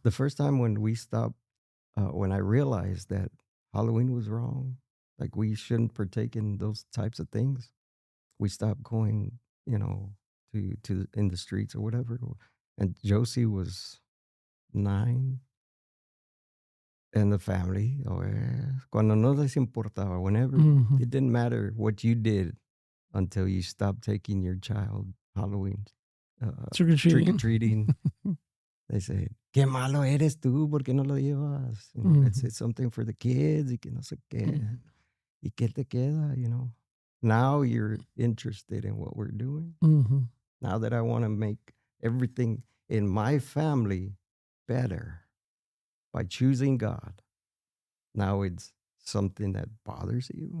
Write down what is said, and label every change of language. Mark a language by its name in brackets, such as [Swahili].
[English] The first time when we stopped, when I realized that Halloween was wrong, like we shouldn't partake in those types of things, we stopped going, to in the streets or whatever. And Josie was 9, and the family, [Spanish] cuando no les importaba, [English] whenever, Mhm. it didn't matter what you did until you stopped taking your child Halloween Trick or trick or treating. They say, [Spanish] "Qué malo eres tú, ¿por qué no lo llevas?" [English] Mhm. It's something for the kids, [Spanish] y que no sé qué. [English] Mhm. [Spanish] ¿Y qué te queda? [English] Now you're interested in what we're doing. Mhm. Now that I want to make everything in my family better by choosing God, now it's something that bothers you.